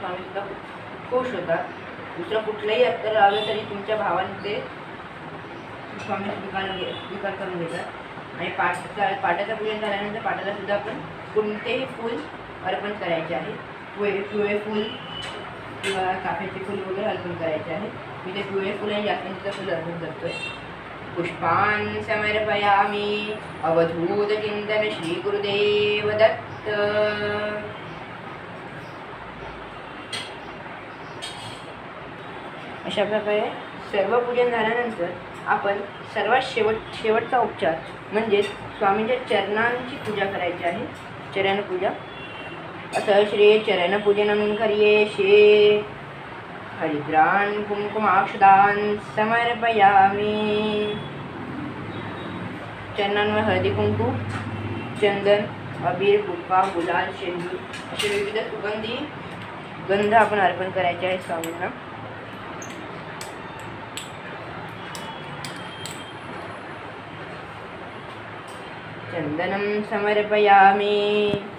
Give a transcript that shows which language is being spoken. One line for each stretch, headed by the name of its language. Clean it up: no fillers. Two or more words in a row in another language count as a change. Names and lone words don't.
Marathi: स्वामी सुद्धा खूप खुश होतात. दुसरं कुठलंही अत्तर लावलं तरी तुमच्या भावाने ते स्वामी स्वीकार करून घेतात. आणि पाटाचं पूजन झाल्यानंतर पाटाला सुद्धा आपण कोणतेही फूल अर्पण करायचे आहे. पिवळे फूल किंवा चाफ्याचे फूल वगैरे अर्पण करायचे आहे. मी ते पिवळे फूल आणि जास्वंदीचं फूल अर्पण करतोय.
Sanskrit: पुष्पान् समर्पयामि। अवधूतचिन्तन श्री गुरुदेव दत्त।
Marathi: अशा प्रकारे सर्व पूजन झाल्यानंतर आपण सर्वात शेवटचा उपचार म्हणजे स्वामींच्या चरणांची पूजा करायची आहे,
Sanskrit: चरणपूजा। अतः श्री चरणपूजनं करिष्ये। हरिद्रान् कुंकुमाक्षतान् समर्पयामि।
Marathi: चरणांवर हळदी कुंकू, चंदन, अबीर, पुष्पा, गुलाल, शेंदूर असे विविध सुगंधी गंध आपण अर्पण करायचे आहे स्वामींना।
Sanskrit: चंदनं समर्पयामि।